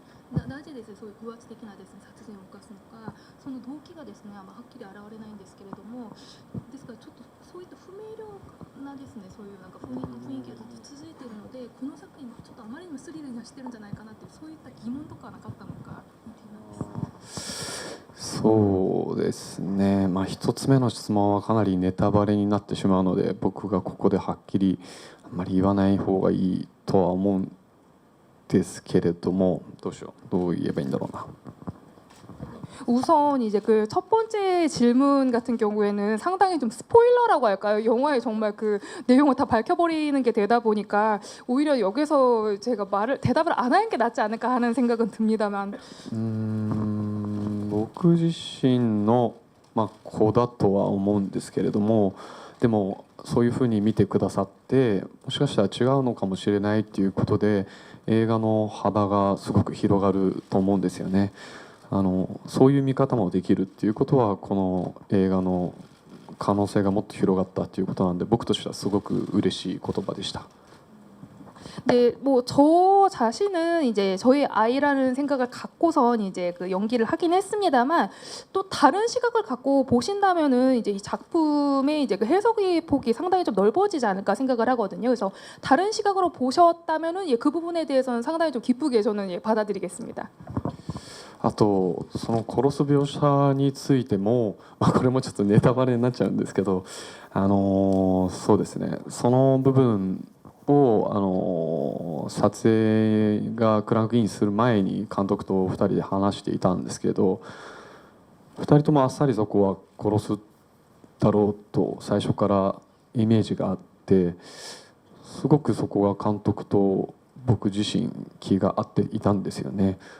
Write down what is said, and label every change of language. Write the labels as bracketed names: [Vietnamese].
[Japanese] なぜですねそういう偶発的なですね殺人を犯すのか、その動機がですねはっきり現れないんですけれども、ですからちょっとそういった不明瞭なですねそういうなんか雰囲気がずっと続いているので、この作品ちょっとあまりにもスリルがしてるんじゃないかなっていう、そういった疑問とかはなかったのか見ています。そうですね、一つ目の質問はかなりネタバレになってしまうので、僕がここではっきりあんまり言わない方がいいとは思うんですけれども、どう言えばいいんだろうな。 [Korean] 우선 이제 그 첫 번째 질문 같은 경우에는 상당히 좀 스포일러라고 할까요? 영화에 정말 그 내용을 다 밝혀버리는 게 되다 보니까 오히려 여기서 제가 대답을 안 하는 게 낫지 않을까 하는 생각은 듭니다만. [Japanese] 僕自身の子だとは思うんですけれども、でもそういうふうに見てくださって、もしかしたら違うのかもしれないっていうことで映画の幅がすごく広がると思うんですよね。そういう見方もできるっていうことはこの映画の可能性がもっと広がったっていうことなんで、僕としてはすごく嬉しい言葉でした。 [Korean] 네, 뭐 저 자신은 이제 저희 아이라는 생각을 갖고선 이제 그 연기를 하긴 했습니다만, 또 다른 시각을 갖고 보신다면은 이제 이 작품의 이제 그 해석의 폭이 상당히 좀 넓어지지 않을까 생각을 하거든요. 그래서 다른 시각으로 보셨다면은 그 부분에 대해서는 상당히 좀 기쁘게 저는 받아들이겠습니다. [Japanese] あとその殺す描写についても、これもちょっとネタバレになっちゃうんですけど、そうですね、その部分を撮影がクランクインする前に監督と2人で話していたんですけど、2人ともあっさりそこは殺すだろうと最初からイメージがあって、すごくそこが監督と僕自身気が合っていたんですよね。